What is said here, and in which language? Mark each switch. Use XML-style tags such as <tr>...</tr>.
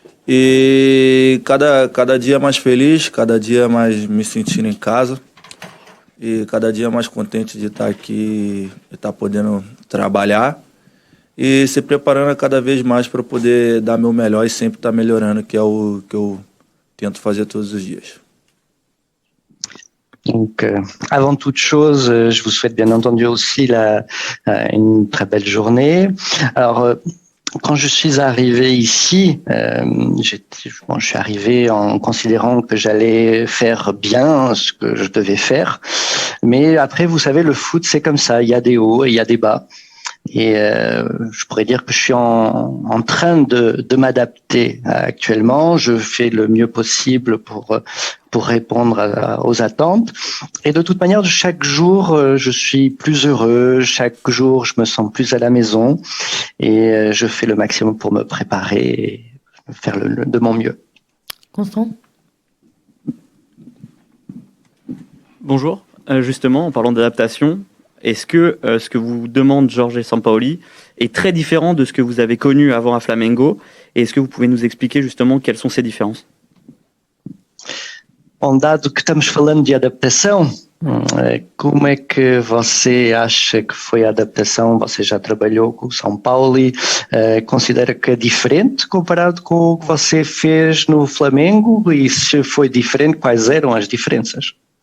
<pt>E cada dia mais feliz, cada dia mais me sentindo em casa. E cada dia mais contente de estar aqui, de estar podendo trabalhar e se preparando cada vez mais para poder dar meu melhor e sempre estar melhorando, que é o que eu tento fazer todos os dias.</pt> <fr>Donc, avant toute chose, je vous souhaite bien entendu aussi une très belle journée. Alors, quand je suis arrivé ici, je suis arrivé en considérant que j'allais faire bien ce que je devais faire. Mais après, vous savez, le foot, c'est comme ça. Il y a des hauts et il y a des bas. Et je pourrais dire que je suis en train de m'adapter actuellement. Je fais le mieux possible pour répondre aux attentes. Et de toute manière, chaque jour, je suis plus heureux. Chaque jour, je me sens plus à la maison. Et je fais le maximum pour me préparer et faire de mon mieux. Constant? Bonjour. Justement, en parlant d'adaptation, est-ce que ce que vous demande Jorge Sampaoli est très différent de ce que vous avez connu avant à Flamengo? Et est-ce que vous pouvez nous expliquer justement quelles sont ces différences?</fr> <pt>Bom, dado que estamos falando de adaptação, como é que você acha que foi a adaptação? Você já trabalhou com o São Paulo, considera que é diferente comparado com o que você fez no Flamengo? E se foi diferente, quais eram as diferenças?</pt>